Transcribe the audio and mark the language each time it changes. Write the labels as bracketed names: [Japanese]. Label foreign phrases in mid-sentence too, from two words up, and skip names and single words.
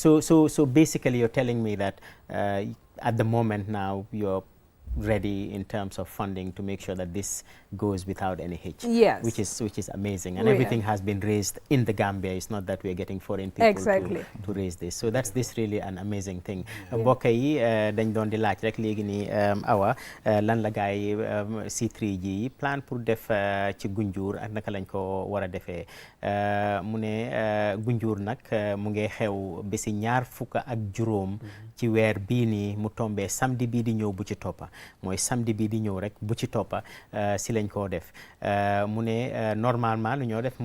[English] So basically, you're telling me that at the moment now you're ready in terms of funding to make sure that this goes without any hitch. Yes. Which is amazing, and everything has been raised in the Gambia. It's not that we're getting foreign people to raise this. So that's really an amazing thing. [Wolof] Mbokk yi dañ doon di laaj rek léegi ni Awa lan la gaay yi C3G [French] plan pour [Wolof] def ci Gunjur ak naka lañ ko war a defee mu ne Gunjur nag mu ngi xew bési 25 ci weer bii nii mu tombé samedi bii di ñëw bu ci toppa mooy samedi bii di ñëw rek bu ci toppa si lañ koo def mu ne normalement lu ñoo def